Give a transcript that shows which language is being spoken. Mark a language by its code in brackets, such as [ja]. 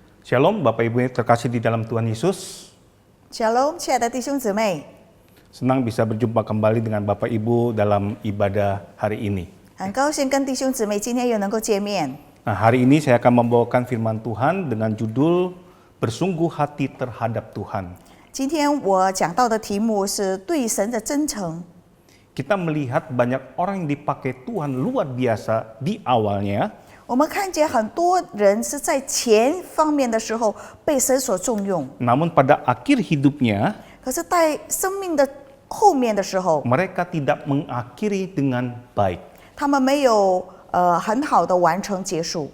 [id] Shalom Bapak Ibu yang terkasih di dalam Tuhan Yesus. [zh] Shalom， 亲爱的弟兄姊妹， [id] Senang bisa berjumpa kembali dengan Bapak Ibu dalam ibadah hari ini. [zh] 很高兴跟弟兄姊妹今天又能够见面。 [id] Nah, hari ini saya akan membawakan firman Tuhan dengan judul Bersungguh Hati Terhadap Tuhan. [zh] 今天我讲到的题目是对神的真诚。 [id] Kita melihat banyak orang yang dipakai Tuhan luar biasa di awalnya, [zh] 我们看见很多人是在前方面的时候被神所重用， [id] namun pada akhir hidupnya [zh] 可是在生命的后面的时候， [id] mereka tidak mengakhiri dengan baik, [zh] 他们没有很好的完成结束。